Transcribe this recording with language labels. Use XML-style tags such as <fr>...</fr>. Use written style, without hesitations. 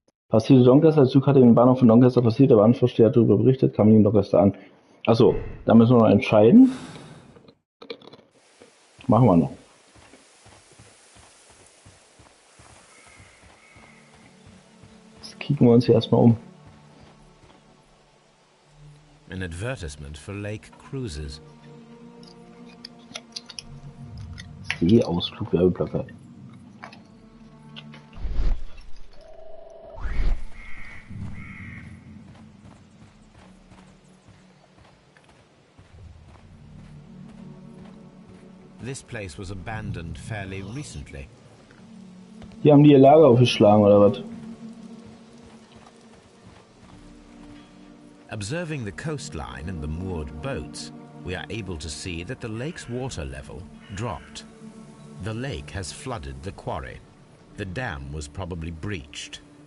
<de>Passierte Doncaster, der Zug hatte den Bahnhof von Doncaster passiert, der Bahnvorsteher hat darüber berichtet, kam ihm Doncaster an. Achso, da müssen wir noch entscheiden. Machen wir noch. Jetzt kicken wir uns hier erstmal um.</de> <en>An advertisement for lake cruises.</en> <de>Seeausflug, Werbeplakat.</de> <en>This place was abandoned fairly recently.</en> <de>Hier haben die ihr Lager aufgeschlagen, oder was?</de> <en>Observing the coastline and the moored boats, we are able to see that the lake's water level dropped. The lake has flooded the quarry. The dam was probably breached.</en>